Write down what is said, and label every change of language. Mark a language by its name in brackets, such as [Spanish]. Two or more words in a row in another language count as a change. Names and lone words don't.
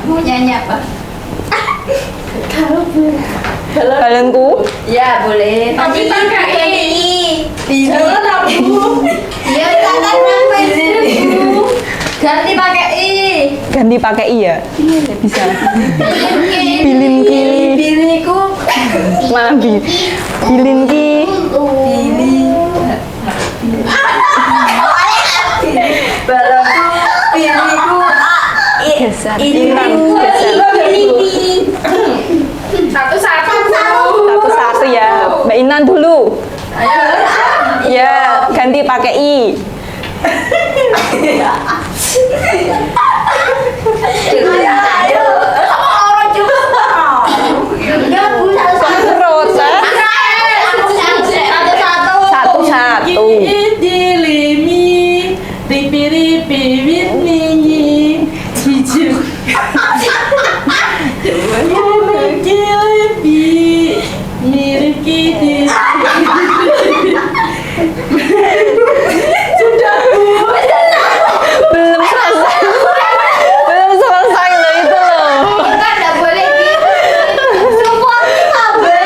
[Indonesian] Mau nyanyi apa? Balonku? Ya boleh. Tapi pakai Jangan Bu. Ya jangan sampai Bu. Ganti pakai i. Ganti pakai i ya? Iya, bisa. Bilinki. Biliku. Mabi. Bilinki. Balonku. Biliku. Geser. Intan. Satu-satu. Satu-satu ya. Mbak Intan dulu. Ya, ganti pakai i. Ayo. Orang coba. Enggak Bu. Terus, satu-satu. Dilimi, ripi-ripi, wit-winyi, hijau. Mengkilepi, mirip kiti. Belum selesai. Belum selesai loh itu loh. Kita nggak boleh gitu. Support kabel.